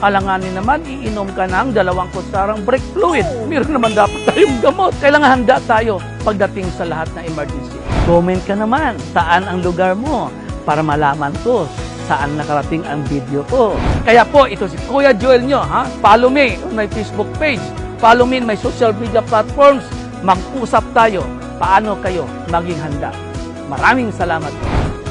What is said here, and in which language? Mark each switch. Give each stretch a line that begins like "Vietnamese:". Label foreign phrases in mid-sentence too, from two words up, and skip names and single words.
Filipino: Alanganin naman, iinom ka ng 2 kutsarang
English: brake fluid.
Filipino: Meron naman dapat tayong gamot. Kailangan handa tayo pagdating sa lahat ng emergency. Comment ka naman, saan ang lugar mo para malaman ko saan nakarating ang video ko. Kaya po, ito si Kuya Joel nyo.
English: Follow me on my Facebook page. Follow me on my social media platforms.
Filipino: Mag-usap tayo. Paano kayo maging handa? Maraming salamat po.